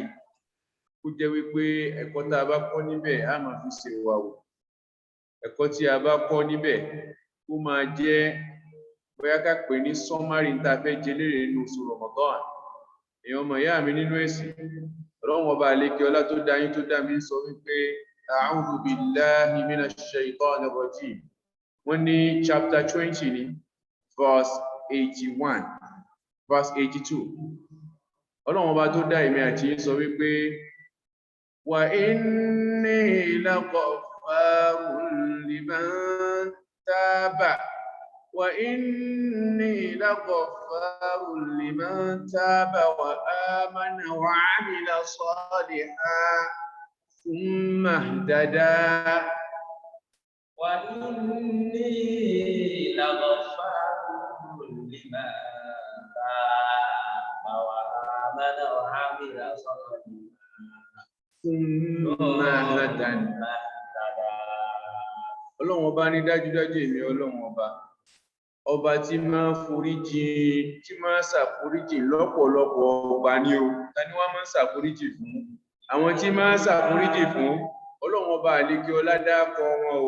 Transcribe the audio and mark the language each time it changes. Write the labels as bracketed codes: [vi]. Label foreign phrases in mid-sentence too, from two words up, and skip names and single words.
[yo] Kó jẹ́ wípé ẹ̀kọ́ tá a bá kọ́ níbẹ̀ á máa fi ṣe wà wò. Ẹ̀kọ́ tí a bá kọ́ níbẹ̀ ó máa jẹ́ bóyá ká pè ní summary tá a fẹ́ jẹ lérè nínú oṣù Ramadan. Èèyàn ọmọ ìyá mi nínú ẹ̀sìn. Ọlọ́run ọba àlékè ọlá tó dá yín tó dá mi sọ wípé [ar] أعوذ بالله من الشيطان الرجيم. [yo] Wọ́n ní chapter 20 ní verse 81 verse 82. Ọlọ́run ọba tó dá èmi àti yín sọ wípé [ar] وإني لقد لغفار لمن تاب وإني لغفار لمن تاب وآمن وعمل صالحا ثم اهتدى وإني لغفار لمن تاب وآمن وعمل صالحا ثم اهتدى. [yo] Ọlọ́run ọba ní dájúdájú èmi Ọlọ́run ọba tí máa foríjì tí máa ṣàforíjì lọ́pọ̀lọpọ̀ ọgbà ni o. Ta ni wọ́n máa ń ṣàforíjì fún? Àwọn tí máa ń ṣàforíjì fún Ọlọ́run ọba àlékè ọlá dákọ wọn o.